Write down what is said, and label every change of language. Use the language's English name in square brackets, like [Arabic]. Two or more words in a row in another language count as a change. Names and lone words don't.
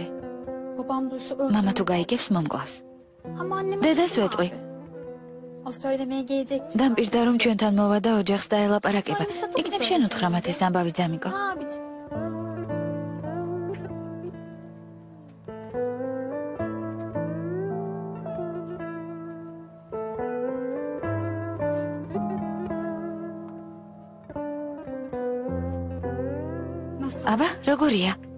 [Turkish] Babam duysa öldürür. [Georgian] მამა თუ გაიგებს მომკლავს. [Turkish] Ama annem... [Georgian] დედას ვეტყვი. [Turkish] O söylemeye gelecekmiş. [Georgian] დამპირდა რომ ჩვენთან მოვა და ოჯახს დაელაპარაკება. იქნებ შენ უთხრა მათ ეს ამბავი ძამიკო. [Turkish] Abicim. Nasıl? [Georgian] აბა, როგორია?